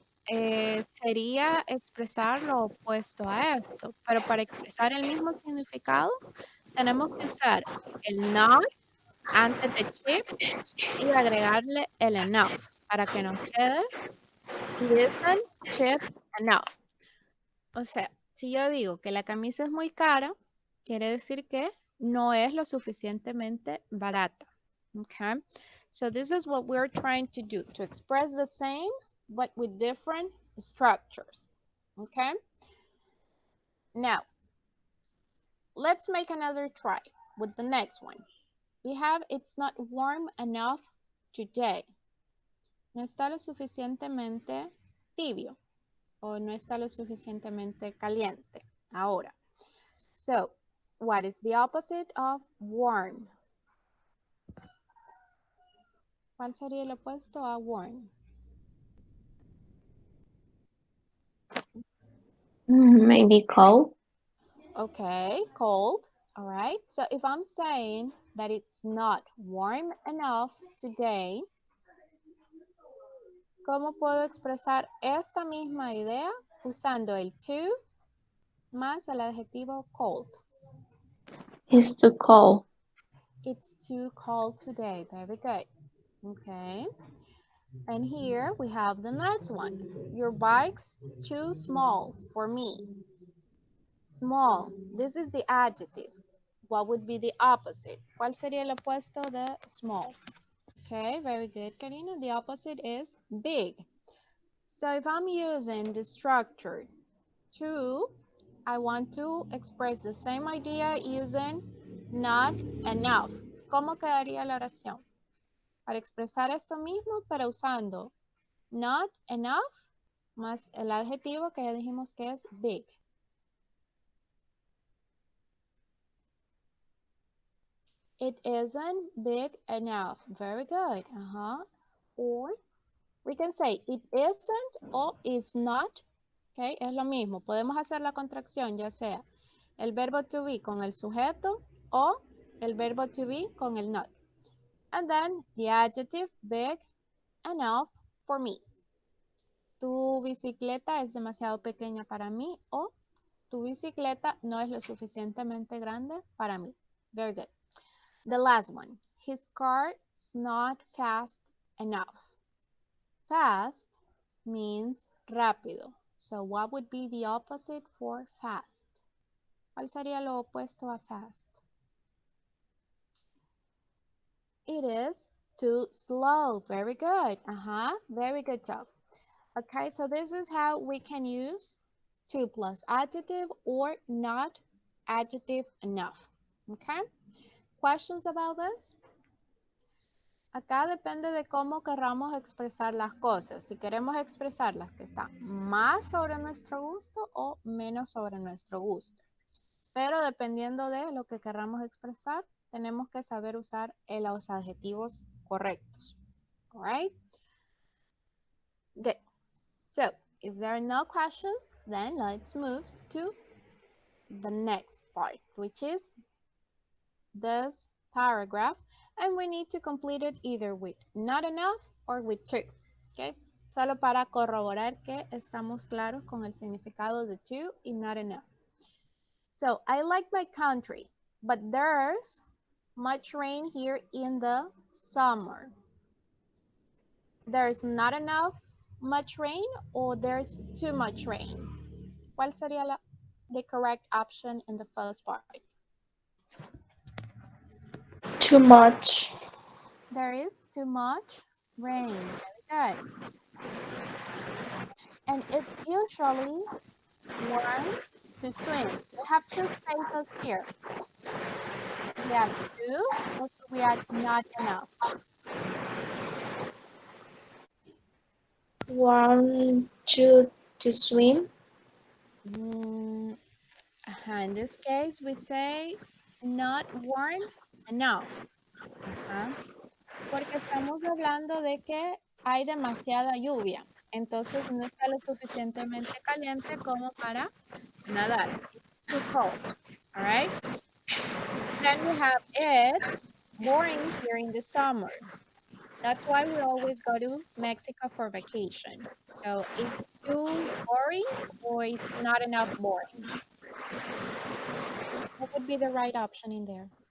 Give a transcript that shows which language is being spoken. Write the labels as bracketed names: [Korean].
[Spanish] Sería expresar lo opuesto a esto, pero para expresar el mismo significado, tenemos que usar el not antes de cheap y agregarle el enough para que nos quede [English] it isn't cheap enough. [Spanish] O sea, si yo digo que la camisa es muy cara, quiere decir que no es lo suficientemente barata. [English] Okay? So this is what we're trying to do, to express the same, but with different structures. Okay? Now, let's make another try with the next one. We have it's not warm enough today. [Spanish] No está lo suficientemente tibio o no está lo suficientemente caliente ahora. [English] So, what is the opposite of warm? [Spanish] ¿Cuál sería el opuesto a warm? [English] Maybe cold. Okay, cold. All right. So if I'm saying that it's not warm enough today, [Spanish] ¿cómo puedo expresar esta misma idea usando el to más el adjetivo cold? [English] It's too cold. It's too cold today. Very good. Okay. And here we have the next one. Your bike's too small for me. Small. This is the adjective. What would be the opposite? [Spanish] ¿Cuál sería el opuesto de small? [English] Okay, very good, Karina. The opposite is big. So if I'm using the structure to, I want to express the same idea using not enough. ¿Cómo quedaría la oración? Para expresar esto mismo, pero usando not enough más el adjetivo que ya dijimos que es big. It isn't big enough. Very good. Or we can say it isn't o is not. [Spanish] Okay, es lo mismo. Podemos hacer la contracción, ya sea el verbo to be con el sujeto o el verbo to be con el not. [English] And then the adjective big enough for me. [Spanish] Tu bicicleta es demasiado pequeña para mí o tu bicicleta no es lo suficientemente grande para mí. [English] Very good. The last one. His car is not fast enough. Fast means rápido. So what would be the opposite for fast? [Spanish] ¿Cuál sería lo opuesto a fast? [English] It is too slow. Very good. Very good job. Okay, so this is how we can use to plus adjective or not adjective enough. Okay, questions about this? [Spanish] Acá depende de cómo querramos expresar las cosas. Si queremos expresarlas que están más sobre nuestro gusto o menos sobre nuestro gusto. Pero dependiendo de lo que querramos expresar, tenemos que saber usar los adjetivos correctos. [English] All right? Good. So, if there are no questions, then let's move to the next part, which is this paragraph, and we need to complete it either with not enough or with to. Okay? [Spanish] Solo para corroborar que estamos claros con el significado de to y not enough. [English] So, I like my country, but there's much rain here in the summer. There's not enough much rain or there's too much rain. [Spanish] ¿Cuál sería [English] the correct option in the first part? Too much. There is too much rain. Very good. And it's usually warm to swim. We have two spaces here. We add too or we add not enough? Want to swim? Mm, in this case, we say not warm enough. Ajá. [Spanish] Porque estamos hablando de que hay demasiada lluvia. Entonces no está lo suficientemente caliente como para nadar. [English] It's too cold. All right. Then we have it's boring here in the summer. That's why we always go to Mexico for vacation. So it's too boring or it's not enough boring. What would be the right option in there?